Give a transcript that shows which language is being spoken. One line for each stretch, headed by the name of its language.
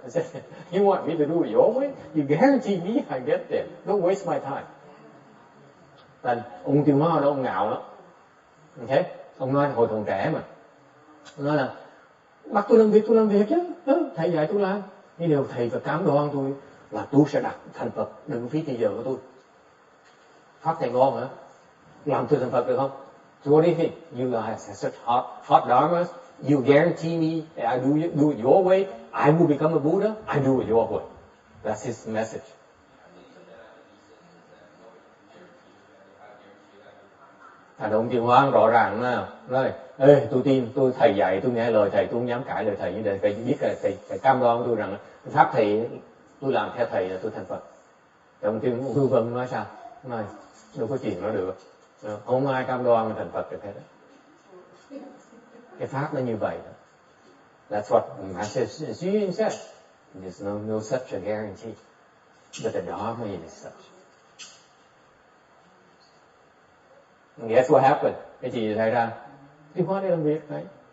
English: I said, you want me to do it your way? You guarantee me I get there. Don't waste my time.
Vietnamese: Thành ông Tiêu Hóa đó, ông ngạo lắm. Okay? Ông nói hồi còn trẻ mà. Ông nói là bắt tôi làm việc chứ. Thầy dạy tôi làm. Nhưng điều thầy phải cám đoan tôi là tôi sẽ đạt thành Phật. Đừng phí thời giờ của tôi. Pháp thầy ngon hả? Làm tôi thành Phật được không?
English: So what do you think? You guys have such hot dharmas. You guarantee me I do it your way. I will become a Buddha. I do it your way. That's his message.
Vietnamese: Ông Tiêu Hóa rõ ràng nói, ê, tôi tin, tôi thầy dạy, tôi nghe lời thầy, tôi không dám cãi lời thầy, nhưng thầy biết là thầy cam đoan tôi rằng pháp thầy, tôi làm theo thầy là tôi thành Phật. Ông Tiêu Vân nói sao? Nói, đâu có chuyện đó được. Không ai cam đoan mà thành Phật được hết. Cái pháp nó như vậy.
English: That's what Master Xu Yun said. There's no such a guarantee. But the Dharma is such. And guess what happened?
Vietnamese: Cái gì xảy ra? Tiêu Hóa đi làm việc đấy.